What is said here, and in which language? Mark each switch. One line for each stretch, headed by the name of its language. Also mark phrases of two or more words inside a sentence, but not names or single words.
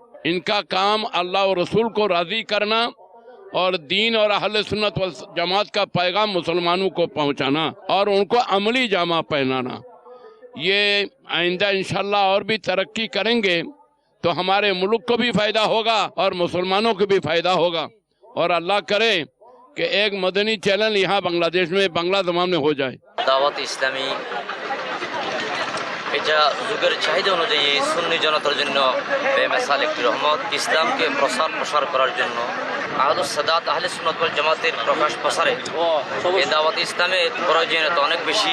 Urdu: ان کا کام اللہ اور رسول کو راضی کرنا اور دین اور اہل سنت والجماعت کا پیغام مسلمانوں کو پہنچانا اور ان کو عملی جامہ پہنانا۔ یہ آئندہ انشاءاللہ اور بھی ترقی کریں گے تو ہمارے ملک کو بھی فائدہ ہوگا اور مسلمانوں کو بھی فائدہ ہوگا، اور اللہ کرے کہ ایک مدنی چینل یہاں بنگلہ دیش میں بنگلہ زبان میں ہو جائے۔
Bangla: দাওয়াত ইসলামী এটা যুগের চাহিদা অনুযায়ী সুন্নি জনতার জন্য বেমিসাল একটি রহমত। ইসলামকে প্রসার করার জন্য আহলুস সাদাত আহলে সুন্নাত ওয়াল জামাতের প্রকাশ প্রসারে এই দাওয়াত ইসলামের প্রয়োজনীয়তা অনেক বেশি।